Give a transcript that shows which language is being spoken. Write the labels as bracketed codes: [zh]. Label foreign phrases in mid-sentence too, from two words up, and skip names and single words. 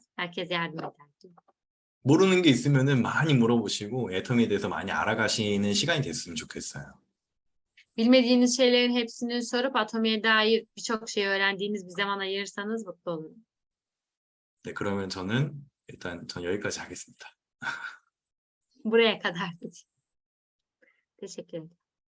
[tr] Herkes yardım eder. [ko] 모르는 게 있으면은 많이 물어보시고 애터미에 대해서 많이 알아가시는 시간이 됐으면 좋겠어요. [tr] Bilmediğiniz şeylerin hepsini sorup Atomi'ye dair birçok şey öğrendiğiniz bir zaman ayırırsanız mutlu olurum. [ko] 네, 그러면 저는 일단 전 여기까지 하겠습니다. [tr] Buraya kadar. Teşekkür ederim.